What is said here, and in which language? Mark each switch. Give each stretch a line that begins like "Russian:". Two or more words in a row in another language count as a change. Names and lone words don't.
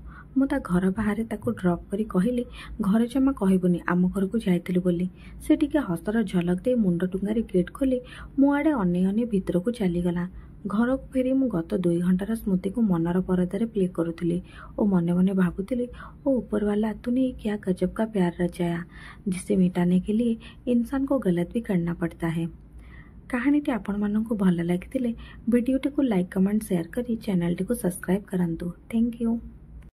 Odia: ମୁଁ ତା ଘର ବାହାରେ ତାକୁ ଡ୍ରପ୍ କରି କହିଲି, ଘରେ ଜମା କହିବୁନି ଆମ ଘରକୁ ଯାଇଥିଲୁ ବୋଲି। ସେ ଟିକେ ହସର ଝଲକ ଦେଇ ମୁଣ୍ଡ ଟୁଙ୍ଗାରି ଗେଟ୍ ଖୋଲି ମୋ ଆଡ଼େ ଅନେଇ ଅନେଇ ଭିତରକୁ ଚାଲିଗଲା। ଘରକୁ ଫେରି ମୁଁ ଗତ 2 ଘଣ୍ଟାର ସ୍ମୃତିକୁ ମନର ପରଦାରେ ପ୍ଲେ କରୁଥିଲି ଓ ମନେ ମନେ ଭାବୁଥିଲି,
Hindi: ओ ऊपरवाला तूने ये क्या गजब का प्यार रचाया जिसे मिटाने के लिए इंसान को गलत भी करना पड़ता है।
Odia: କାହାଣୀଟି ଆପଣମାନଙ୍କୁ ଭଲ ଲାଗିଥିଲେ ଭିଡ଼ିଓଟିକୁ
English: like, comment, share
Odia: କରି ଚ୍ୟାନେଲଟିକୁ ସବସ୍କ୍ରାଇବ୍ କରନ୍ତୁ।
English: thank you.